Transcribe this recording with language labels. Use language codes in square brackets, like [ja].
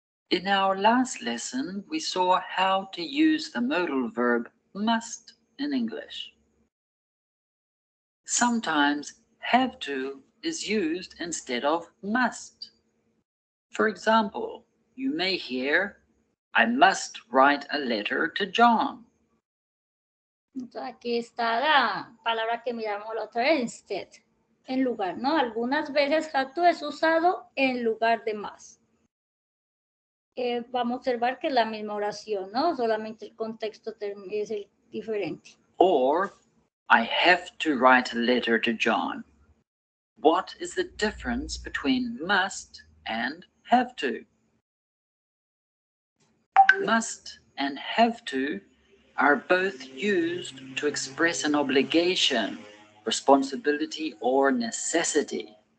[en] In our last lesson, we saw how to use the modal verb must in English. Sometimes have to is used instead of must. For example, you may hear, I must write a letter to John. [es] Entonces aquí está la palabra que miramos la otra vez, instead, en lugar, ¿no? Algunas veces have to es usado en lugar de más. Vamos a observar que es la misma oración, ¿no? Solamente el contexto es el diferente. [en] Or, I have to write a letter to John. What is the difference between must and have to? Must and have to are both used to express an obligation, responsibility, or necessity.